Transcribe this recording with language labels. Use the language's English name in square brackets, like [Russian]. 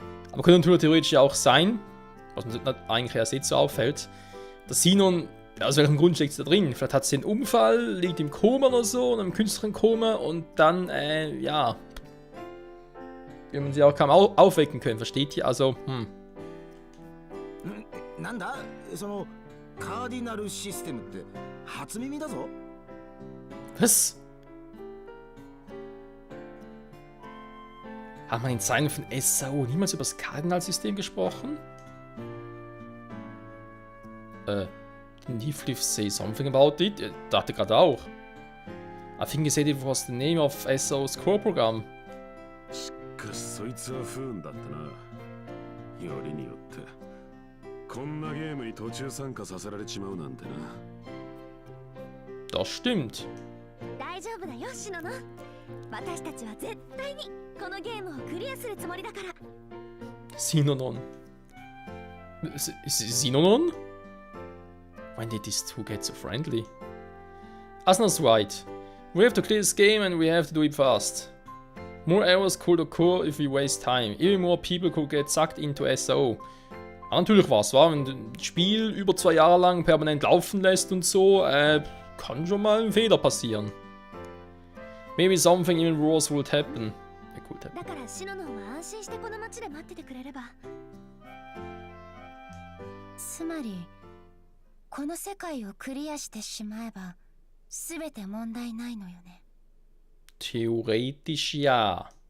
[German] Aber könnte natürlich theoretisch ja auch sein, was mir eigentlich erst jetzt so auffällt, dass Sinon, aus welchem Grund steckt sie da drin? Vielleicht hat sie einen Unfall, liegt im Koma oder so, in einem künstlichen Koma und dann, ja, wie man sie auch kaum aufwecken können, versteht ihr? Also, [Japanese] なんだそのカーディナルシステムって初耳だぞ。 [German] Was? Haben wir in Zeiten von SAO niemals über das Kardinalsystem gesprochen? [English] Leafleaf say something about it? [German] Ich dachte gerade auch. [English] I think he said it was the name of SAO's core program. [Japanese] しかしそいつは不運だったな。よりによってこんなゲームに途中参加させられちまうなんてな。 [German] Das stimmt. [Japanese] 大丈夫だよシノノ。私たちは絶対にこのゲームをクリアするつもりだから。 [English] Sinonon. Sinonon? When did these two get so friendly? Asna's right. We have to clear this game and we have to do it fast. More errors could occur if we waste time. Even more people could get sucked into SAO. [German] Ja, natürlich was, wa? Wenn du ein Spiel über 2 Jahre lang permanent laufen lässt und so, kann schon mal ein Fehler passieren. [English] Maybe something even worse would happen. Could happen. [Japanese] だからシノノは安心してこの街で待っててくれれば。つまりこの世界をクリアしてしまえば全て問題ないのよね。 [German] Theoretisch ja.